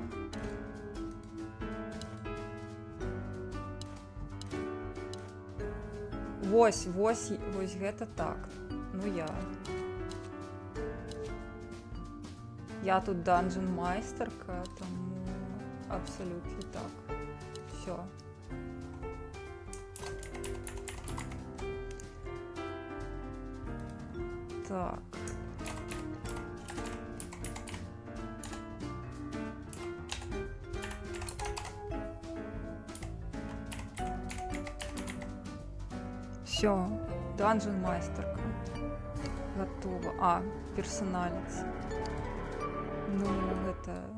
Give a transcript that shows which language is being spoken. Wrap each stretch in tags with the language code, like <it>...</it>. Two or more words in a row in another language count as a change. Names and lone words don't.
<be>Вось гэта так.</be> <uk>Ну я тут данжен майстерка, тому абсолютно так. Все. Так. Все, данжен майстерка.</uk> <ru>Готово. А, персоналити. Ну, это...</ru>